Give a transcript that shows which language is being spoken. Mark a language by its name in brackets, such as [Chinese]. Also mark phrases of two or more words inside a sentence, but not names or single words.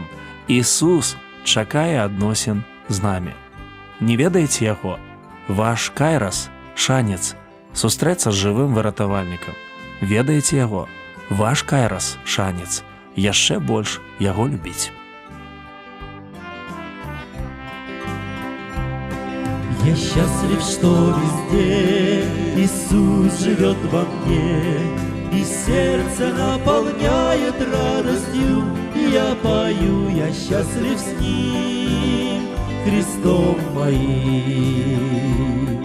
[Belarusian] Ісус чакае адносін з намі. Не ведаеце яго? Ваш кайрас – шанец сустрэцца з жывым выратавальнікам. Ведаеце яго? Ваш кайрас – шанец яшчэ больш яго любіць. [Russian] Я счастлив, что везде Иисус живет во мне, и сердце наполняет радостью. Я пою, я счастлив с Ним, Христом моим.